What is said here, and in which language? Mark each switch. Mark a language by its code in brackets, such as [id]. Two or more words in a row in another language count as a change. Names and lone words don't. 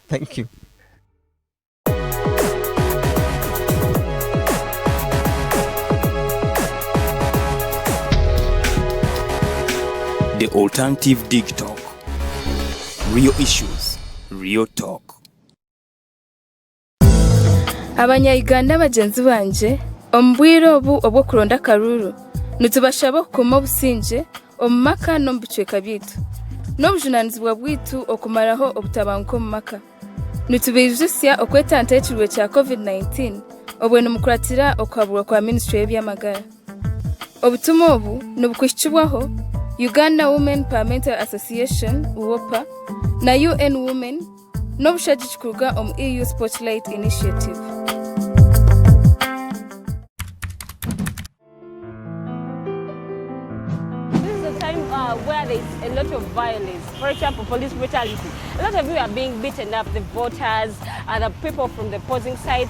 [en] Thank you. The Alternative Digital. Real issues, real talk. [ttj] Abanya-Uganda bagenzi banje ombwire obu obwo kuronda karuru nitubashaba okukoma obusinge omu maka n'omu bicweka byaitu n'obujunanizibwa bwaitu okumaraho obutabanguko omu maka nitubijusya okwetanta ekirwe kya COVID-19 obwe nimukuratira okuhaburwa kwa Ministry y'ebyamagara. Obutuma obu nibukwihikibwaho Uganda Women Parliamentary Association UOPA na UN Women n'obushagiki kuruga omu EU Spotlight Initiative. [en] This is a time where there is a lot of violence. For example, police brutality. A lot of you are being beaten up, the voters, the people from the opposing side.